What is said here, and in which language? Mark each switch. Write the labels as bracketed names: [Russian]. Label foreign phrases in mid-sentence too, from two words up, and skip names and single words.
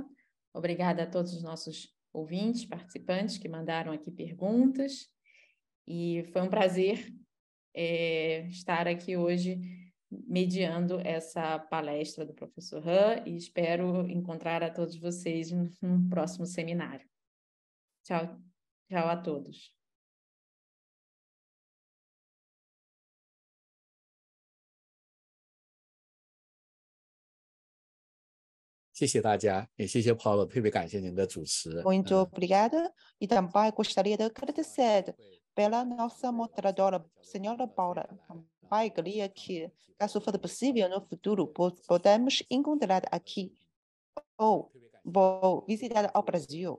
[Portuguese] Obrigada a todos os nossos ouvintes, participantes que mandaram aqui perguntas. E foi um prazer estar aqui hoje mediando essa palestra do professor Han e espero encontrar a todos vocês num próximo seminário. Tchau, tchau a todos. [Chinese] 谢谢大家，也谢谢 Paulo， 特别感谢您的主持。 [Portuguese] Muito obrigada. E também gostaria de agradecer pela nossa moderadora, senhora Paula. Também queria que, caso for possível, no futuro, podemos encontrar aqui ou vou visitar ao Brasil.